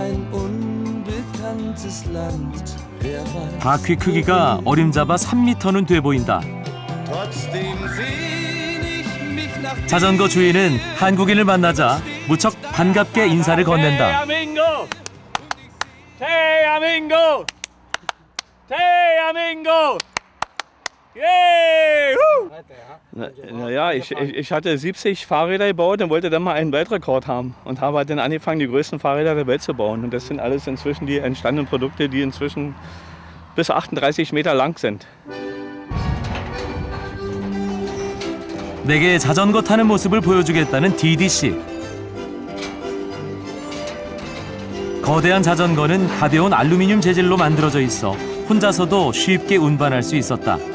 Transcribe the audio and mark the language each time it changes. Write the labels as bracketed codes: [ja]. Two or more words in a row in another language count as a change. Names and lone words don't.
[ko] 바퀴 크기가 어림잡아 3m는 돼 보인다. 자전거 주인은 한국인을 만나자 무척 반갑게 인사를 건넨다. [en] Hey, amigo! Yay! [de] Naja, ich hatte 70 Fahrräder gebaut und wollte dann mal einen Weltrekord haben. Und habe dann angefangen, die größten Fahrräder der Welt zu bauen. Und das sind alles inzwischen die entstandenen Produkte, die inzwischen bis 38 Meter lang sind. [ko] 내게 자전거 타는 모습을 보여주겠다는 DD씨. 거대한 자전거는 가벼운 알루미늄 재질로 만들어져 있어 혼자서도 쉽게 운반할 수 있었다.